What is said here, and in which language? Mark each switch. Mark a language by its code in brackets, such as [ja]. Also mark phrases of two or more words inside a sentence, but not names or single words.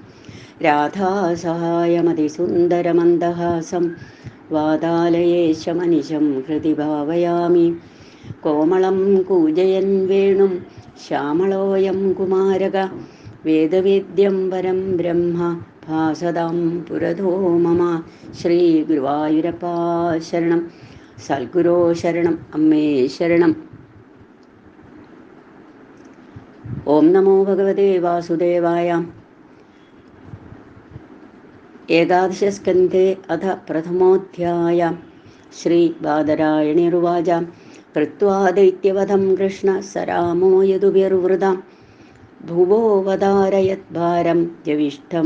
[sa] राधासहायमतिसुन्दरमन्दहासं वातालयेशमनिशं हृदि भावयामि कोमलं कूजयन् वेणुं श्यामलोऽयं कुमारक वेदवेद्यं वरं ब्रह्म भासदां पुरतो मम श्रीगुरुवायूरप्पा शरणं സൽഗുരോ ശരണം [ml] അമ്മേ ശരണം. [sa] ഓം നമോ ഭഗവതേ വാസുദേവായ. ഏകാദശസ്കന്ധേ അഥ പ്രഥമോധ്യായ. ശ്രീ ബാദരായണിർവാച കൃത്വാ ദൈത്യവധം കൃഷ്ണ സരാമോ യദുഭിർവൃതാം ഭുവോവതാരയദ്ഭാരം ജവിഷ്ഠം